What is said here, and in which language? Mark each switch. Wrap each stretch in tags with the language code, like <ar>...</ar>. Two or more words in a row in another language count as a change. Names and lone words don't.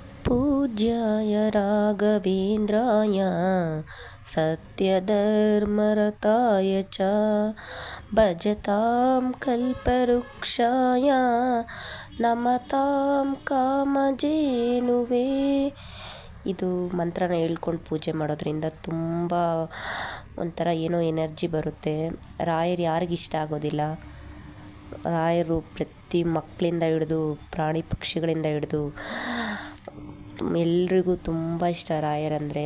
<sa>पूज्याय राघवेन्द्राय सत्यधर्मरताय च भजतां कल्पवृक्षाय नमतां कामಧೇನುವೇ.</sa> <kn>ಇದು ಮಂತ್ರನ ಹೇಳ್ಕೊಂಡು ಪೂಜೆ ಮಾಡೋದ್ರಿಂದ ತುಂಬ ಒಂಥರ ಏನೋ ಎನರ್ಜಿ ಬರುತ್ತೆ. ರಾಯರು ಯಾರಿಗಿಷ್ಟ ಆಗೋದಿಲ್ಲ? ರಾಯರು ಪ್ರತಿ ಮಕ್ಕಳಿಂದ ಹಿಡಿದು ಪ್ರಾಣಿ ಪಕ್ಷಿಗಳಿಂದ ಹಿಡಿದು ಎಲ್ರಿಗೂ ತುಂಬ ಇಷ್ಟ ರಾಯರಂದರೆ.</kn>